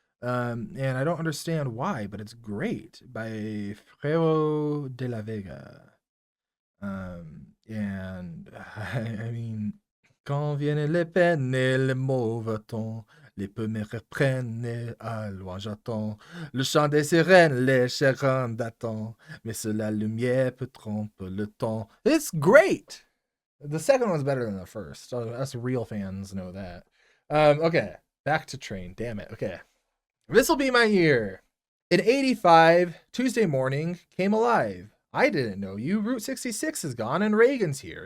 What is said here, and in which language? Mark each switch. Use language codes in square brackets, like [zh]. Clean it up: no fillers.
[en] And I don't understand why, but it's great, by Frero de la Vega. And I mean, [fr] quand viennent les peines et les mauvais temps, les peu me reprennent et à loin j'attends. Le chant des sirènes, les chagrins d'attente, mais seule la lumière peut tromper le temps. [en] It's great! The second one's better than the first. So us real fans know that. Okay, back to Train. Damn it. Okay. This will be my year. In 85, Tuesday morning came alive. I didn't know you. Route 66 is gone and Reagan's here.